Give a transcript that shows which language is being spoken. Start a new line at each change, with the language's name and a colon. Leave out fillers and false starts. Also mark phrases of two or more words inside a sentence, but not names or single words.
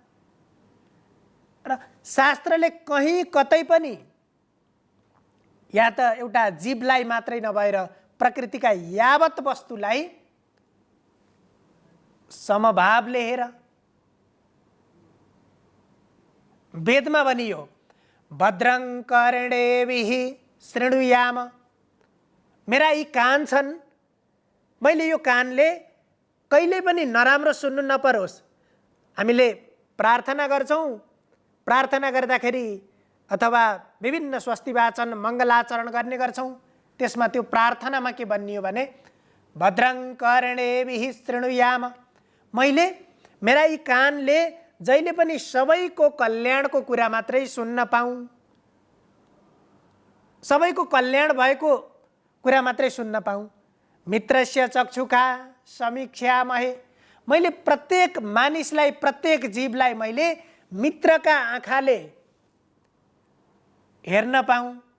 Nepali: र शास्त्रले कहीँ कतै पनि या त एउटा जीवलाई मात्रै नभएर प्रकृतिका यावत वस्तुलाई समभावले हेर। वेदमा भनियो
Sanskrit: भद्रं कर्णेभिः शृणुयाम,
Nepali: मेरा यी कान छन्, मैले यो कानले कहिले पनि नराम्रो सुन्नु नपरोस्। हामीले प्रार्थना गर्छौँ, प्रार्थना गर्दाखेरि अथवा विभिन्न स्वस्ति वाचन मङ्गलाचरण गर्ने गर्छौँ, त्यसमा त्यो प्रार्थनामा के भनियो भने
Sanskrit: भद्रं कर्णेभिः शृणुयाम,
Nepali: मैले मेरा यी कानले जहिले पनि सबैको कल्याणको कुरा मात्रै सुन्न पाऊँ। सबैको कल्याण भएको कुरा मात्रै सुन्न पाऊँ।
Sanskrit: मित्रस्य चक्षुका समीक्षामहे,
Nepali: मैले प्रत्येक मानिसलाई, प्रत्येक जीवलाई मैले मित्रका आँखाले हेर्न पाऊँ।